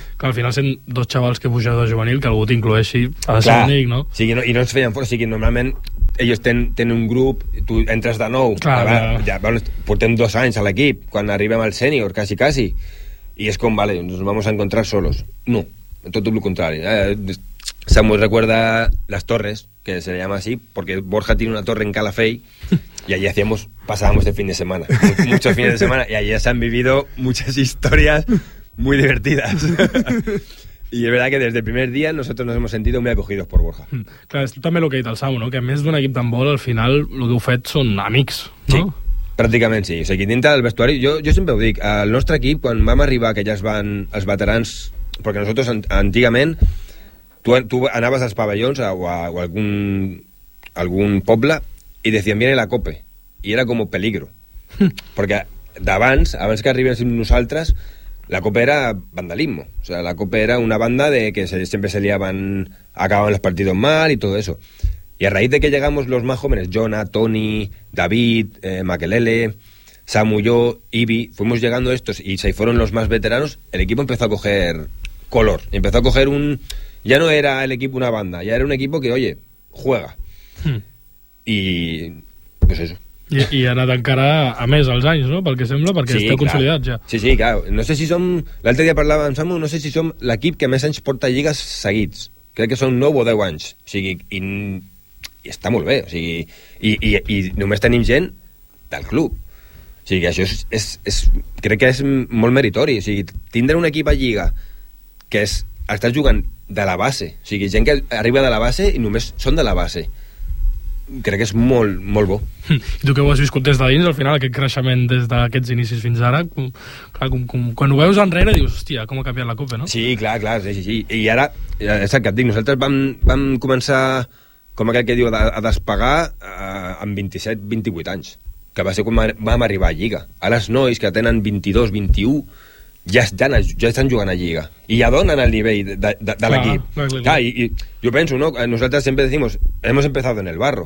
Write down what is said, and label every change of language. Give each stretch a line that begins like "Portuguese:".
Catalan: Clar, al final sent dos xavals que pugen de juvenil, que algú t'inclueixi ha de ser únic, no? Sí, i no ens feien fora. O sigui, normalment ells tenen un grup, tu entres de nou, clar, ara, ja, bueno, portem 2 anys a l'equip, quan arribem al sènior, quasi, i és com, vale,
Spanish: nos vamos a encontrar solos.
Catalan: No, tot el contrari.
Spanish: Se me recuerda Las Torres, que se le llama así, porque Borja tiene una torre en Calafell, y allí hacíamos, pasábamos de fin de semana, muchos fines de semana, y allí se han vivido muchas historias muy divertidas. Y es verdad que desde el primer día nosotros nos hemos sentido muy acogidos por Borja. Claro, es también lo que ha dicho el Samu, ¿no?
Catalan: Que a més d'un equip d'handbol, al final, lo que heu fet son amics, ¿no? Sí, pràcticament sí. O sigui, dintre del vestuari, jo sempre ho dic, el nostre equip, quan vam arribar, que ja es van els veterans, perquè nosaltres antigament, tu anaves als pavellons o a algun poble i
Spanish: decían, viene la cope.
Catalan: I era com peligro. Perquè abans que arribéssim nosaltres, la copa era
Spanish: vandalismo, o sea, la copa era una banda de que siempre se liaban, acababan los partidos mal y todo eso. Y a raíz de que llegamos los más jóvenes, Jonah, Tony, David, Makelele, Samu, yo, Ibi, fuimos llegando estos y se fueron los más veteranos, el equipo empezó a coger color, empezó a coger un... Ya no era el equipo una banda, ya era un equipo que, oye, juega. Y pues eso.
Catalan: I ha anat encara a més els anys, no? Pel que sembla, perquè sí, esteu consolidats ja. Sí, sí, clar. No sé si som... L'altre dia parlava amb Samu, no sé si som l'equip que més anys porta lligues seguits. Crec que són 9 o 10 anys. O sigui, i està molt bé. O sigui, i només tenim gent del club. O sigui, això és... Crec que és molt meritori. O sigui, tindre un equip a lliga que és, està jugant de la base. O sigui, gent que arriba de la base i només són de la base. Crec que és molt, molt bo. I tu que ho has viscut des de dins, al final, aquest creixement des d'aquests inicis fins ara, com, quan ho veus enrere, dius, hòstia, com ha canviat la copa, no? Sí, clar, clar, sí. I ara, és el que et dic, nosaltres vam començar, com aquell que diu, a despegar amb 27, 28 anys, que va ser quan vam arribar a Lliga. Ara els nois que tenen 22, 21, ja estan jugant a Lliga. I ja donen el nivell de l'equip. Clar, i jo penso, no?
Spanish: Nosaltres sempre decimos, hemos empezado en el barro.